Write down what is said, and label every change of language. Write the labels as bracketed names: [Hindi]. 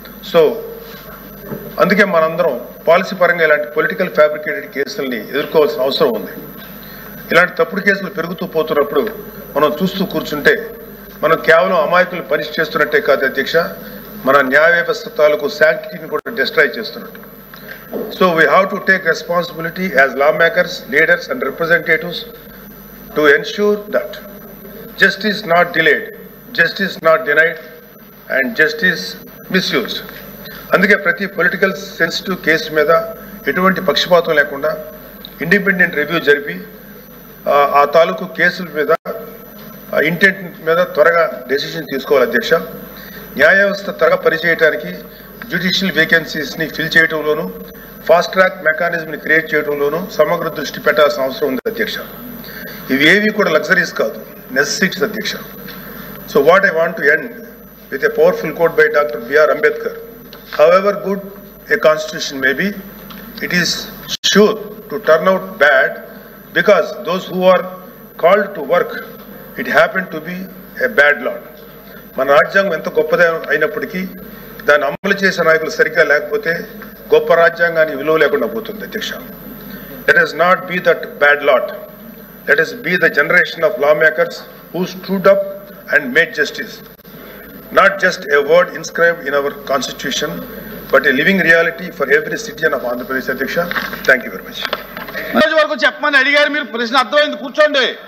[Telugu] So అందుకే మనందరం policy పరంగా ఇలాంటి పొలిటికల్ ఫ్యాబ్రికేటెడ్ కేసుల్ని ఎదుర్కోవాల్సిన అవసరం ఉంది. ఇలాంటి తప్పుడు కేసులు పెరుగుతూ పోతున్నప్పుడు మనం చూస్తూ కూర్చుంటే మనం కేవలం అమాయకులు పనిష్ చేస్తున్నట్టే కాదు అధ్యక్ష, మన న్యాయ వ్యవస్థ తాలూకు శాంక్టిటీని కూడా డిస్ట్రాయ్ చేస్తున్నట్టు. [English] So we have to take responsibility as lawmakers, leaders and representatives to ensure that justice not delayed, justice not denied and justice misused. [Telugu] అందుకే ప్రతి పొలిటికల్ సెన్సిటివ్ కేసు మీద ఎటువంటి పక్షపాతం లేకుండా ఇండిపెండెంట్ రివ్యూ జరిపి ఆ తాలూకు కేసుల మీద ఇంటెంట్ మీద త్వరగా డెసిషన్ తీసుకోవాలి అధ్యక్ష. న్యాయ వ్యవస్థ త్వరగా పనిచేయడానికి judicial వేకెన్సీస్ని fill చేయడంలోనూ fast track మెకానిజంని create చేయడంలోనూ సమగ్ర దృష్టి పెట్టాల్సిన అవసరం ఉంది అధ్యక్ష. ఇవి ఏవి కూడా లగ్జరీస్ కాదు, నెసెసిటీస్ అధ్యక్ష. [English] So what I want to end with a powerful quote by doctor BR Ambedkar. However good a constitution may be, it is sure to turn out bad because those who are called to work, it happened to be a bad law. [Telugu] మన రాజ్యాంగం ఎంత గొప్పది అయినప్పటికీ దాన్ని అమలు చేసే నాయకులు సరిగ్గా లేకపోతే గొప్ప రాజ్యాంగాన్ని విలువ లేకుండా పోతుంది అధ్యక్ష. [English] Let us not be that bad lot. Let us be the generation of lawmakers who stood up and made justice. Not just a word inscribed in our constitution, but a living reality for every citizen of Andhra Pradesh. Adhyaksha, thank you very much. [Telugu] వరకు చెప్పమని అడిగారు మీరు, ప్రశ్న అర్థమైంది, కూర్చోండి.